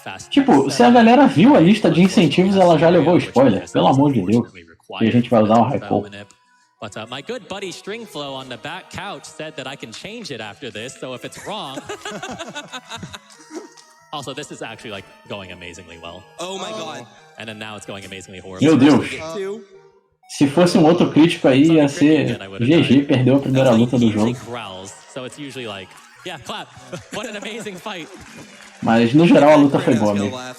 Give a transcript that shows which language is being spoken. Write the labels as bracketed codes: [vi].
[pt] Tipo, se a galera viu a lista de incentivos, ela já levou spoiler. Pelo amor de Deus. E a gente vai usar um Raikou. [en] But my good buddy Stringflow on the back couch said that I can change it after this, so if it's wrong... Also, this is actually, like, going amazingly well. Oh my god. And then now it's going amazingly horribly. [pt] Meu Deus. Se fosse um outro crítico aí, ia ser GG, perdeu a primeira luta do jogo. [en] So it's usually like, yeah, clap. What an amazing fight. [pt] Mas no geral a luta foi boa mesmo.